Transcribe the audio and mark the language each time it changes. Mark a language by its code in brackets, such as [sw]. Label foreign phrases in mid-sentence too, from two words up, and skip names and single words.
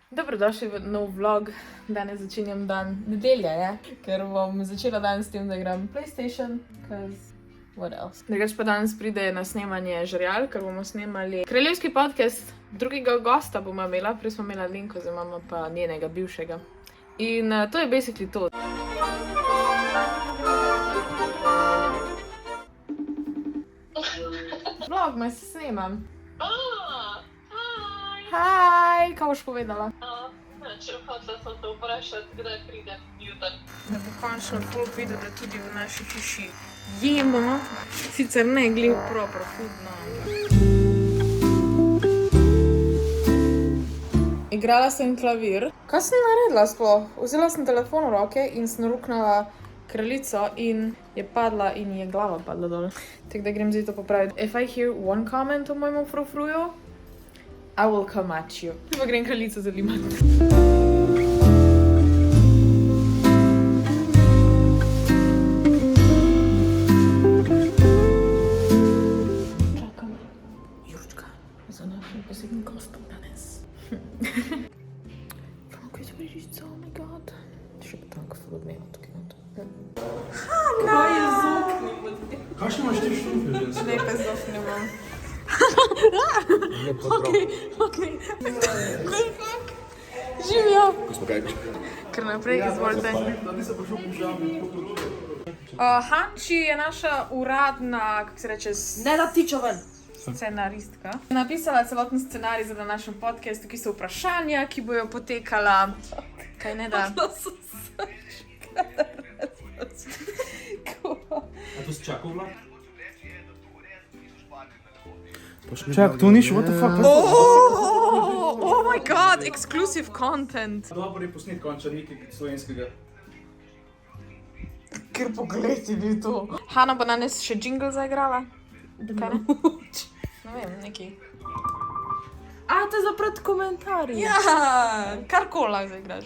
[sl] Dobrodošli v nov vlog. Danes začenjam dan nedelja, ker bom začela dan s tem, da igram PlayStation, [en] cause what else. [sl] Drugač pa danes pride na snemanje Žerjal, ker bomo snemali kraljevski podcast. Drugega gosta bomo imela, prej smo imela Linko, zdaj imamo pa njenega bivšega. In to je basically to. Vlog me se snemam. Hej, kaj boš povedala? Če hotela sem te vprašati, kdaj pride jutri. Da bo končno folk videl, da tudi v naši hiši jemo. Sicer ne glih [en] proper food, [sl] no. Igrala sem klavir. Kaj sem naredila sploh? Vzela sem telefon v roke in sem ruknala kraljico in je padla in je glava padla dol. Tako da grem zdaj to popraviti. [en] If I hear one comment [sl] o mojemu frufruju, [en] I will come at you. [sl] Pa grem kraljico zalimati. Čakam Jurčka za našim posebnim gostom danes. [en] From Great British, oh my god. [sl] Še pa tanko ful odmeva tukaj not. Kaj je zokni? Kakšne imaš ti štufe? Lepe zofne imam. Okej. Živijo. Kar naprej, izvolite. Hanči je naša uradna, kako se reče, Ne da tičo ven! scenaristka. Napisala celoten scenarij za današnji podcast, ki so vprašanja, ki bojo potekala. Kaj ne da? A to si čakal vlak? Čak, to niš, [en] what the fuck? Oh my god, exclusive content. [sl] Dobar je posnet konča nekaj slovenskega. Ker pogled je bil to. Hanna bo danes še jingle zaigrala. Kaj ne? Ne vem, neki. A, to je zaprat komentarji. Ja, karkoli lahko zaigraš.